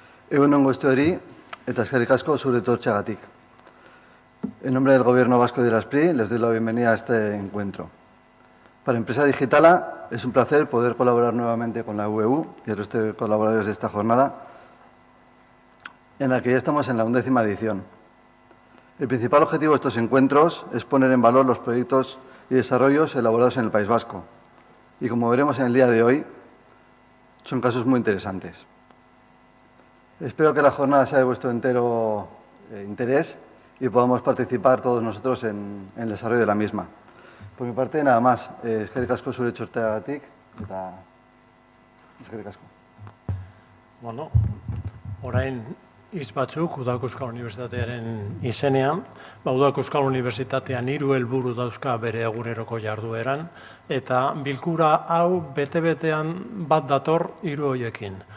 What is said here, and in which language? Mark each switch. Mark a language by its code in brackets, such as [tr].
[eu] Egunon guztioi eta eskerrik asko zure etortzeagatik. [es] En nombre del Gobierno Vasco de la SPRI, les doy la bienvenida a este encuentro. Para Empresa Digitala es un placer poder colaborar nuevamente con la UEU y el resto de colaboradores de esta jornada, en la que ya estamos en la 11ª edición. El principal objetivo de estos encuentros es poner en valor los proyectos y desarrollos elaborados en el País Vasco. Y como veremos en el día de hoy, son casos muy interesantes. Espero que la jornada sea de vuestro entero interés y podamos participar todos nosotros en el desarrollo de la misma. Por mi parte, nada más. [eu] Eskerrik asko zure txorteagatik eta eskerrik asko. Bueno, orain hitz batzuk Udak Euskal Unibertsitatearen izenean. Udak Euskal Unibertsitatean 3 helburu dauzka bere eguneroko jardueran, eta bilkura hau bete-betean bat dator 3 horiekin.